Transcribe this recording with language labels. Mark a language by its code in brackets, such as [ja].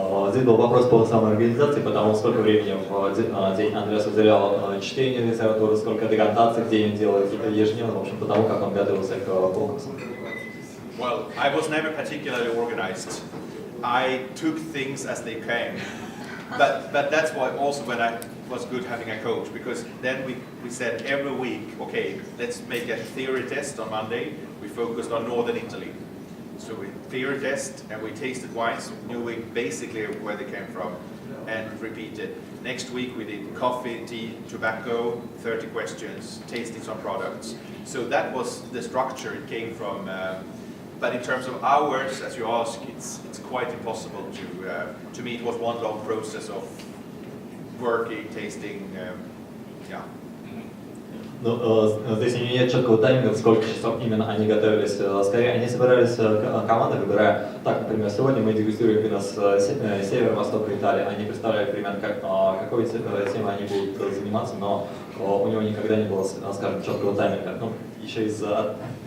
[ru] Здесь был вопрос по самоорганизации, потому сколько времени в день Андреас уделял чтению литературы, сколько декантаций в день он делает ежедневно, в общем, потому как он готовился к конкурсам. [en] Well, I was never particularly organized. I took things as they came. But that's why also when I was good having a coach, because then we said every week, okay, let's make a theory test on Monday. We focused on Northern Italy. So we theory test and we tasted wines, knowing basically where they came from, and repeated. Next week we did coffee, tea, tobacco, 30 questions, tasting some products. So that was the structure it came from. But in terms of hours, as you ask, it's quite impossible to me. It was one long process of working, tasting, yeah. [ru] Ну, здесь у нее нет четкого тайминга, сколько часов именно они готовились. Скорее, они собирались командой, выбирая, так, например, сегодня мы дегустируем вина с севера-востока Италии. Они представляют примерно, какой темой они будут заниматься, но у него никогда не было, скажем, четкого тайминга. Ну, еще из-за